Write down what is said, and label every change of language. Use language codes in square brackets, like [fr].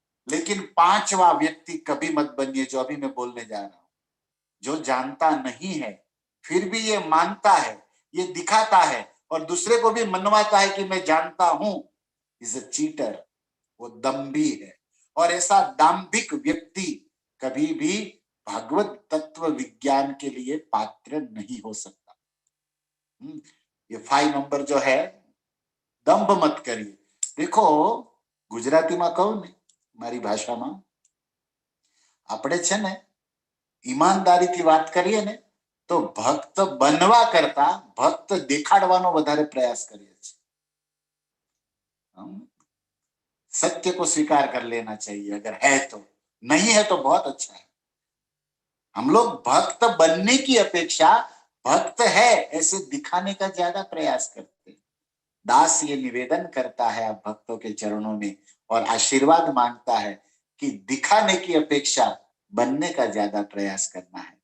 [hi] लेकिन पांचवा व्यक्ति कभी मत बनिए, जो अभी मैं बोलने जा रहा हूं, जो जानता नहीं है फिर भी ये मानता है, ये दिखाता है और दूसरे को भी मनवाता है कि मैं जानता हूं, [en] is a cheater, [hi] वो दम्भी है। और ऐसा दाम्भिक व्यक्ति कभी भी भागवत तत्व विज्ञान के लिए पात्र नहीं हो सकता। ये 5 नंबर जो है, दंभ मत करिए। देखो, गुजराती में कहूं ने, [gu] मारी भाषा में, આપણે છે ને ઈમાનદારીથી વાત કરીએ ને, તો ભક્ત બનવા કરતા ભક્ત દેખાડવાનો વધારે પ્રયાસ કરીએ છીએ। [hi] सत्य को स्वीकार कर लेना चाहिए, अगर है तो, नहीं है तो बहुत अच्छा है। हम लोग भक्त बनने की अपेक्षा भक्त है ऐसे दिखाने का ज्यादा प्रयास करते हैं। दास ये निवेदन करता है आप भक्तों के चरणों में और आशीर्वाद मांगता है कि दिखाने की अपेक्षा बनने का ज्यादा प्रयास करना है।